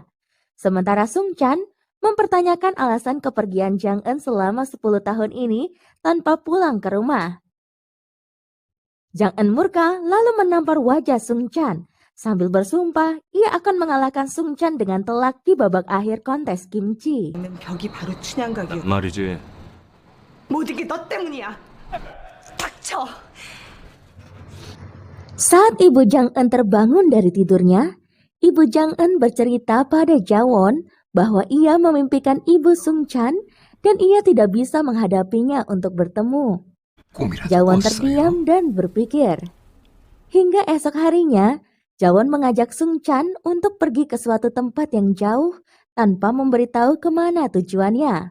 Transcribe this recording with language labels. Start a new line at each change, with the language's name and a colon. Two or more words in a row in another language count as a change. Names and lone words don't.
Indonesian: Sementara Sungchan mempertanyakan alasan kepergian Jang-eun selama 10 tahun ini tanpa pulang ke rumah. Jang-eun murka lalu menampar wajah Sungchan sambil bersumpah ia akan mengalahkan Sungchan dengan telak di babak akhir kontes kimchi.
Korean: 벽이 바로 춘향각이야. 말이지. 모든 게 너 때문이야. 닥쳐.
Indonesian: Saat ibu Jang-eun terbangun dari tidurnya, ibu Jang-eun bercerita pada Jawon bahwa ia memimpikan ibu Sungchan dan ia tidak bisa menghadapinya untuk bertemu. Jawon terdiam dan berpikir. Hingga esok harinya, Jawon mengajak Sungchan untuk pergi ke suatu tempat yang jauh tanpa memberitahu kemana tujuannya.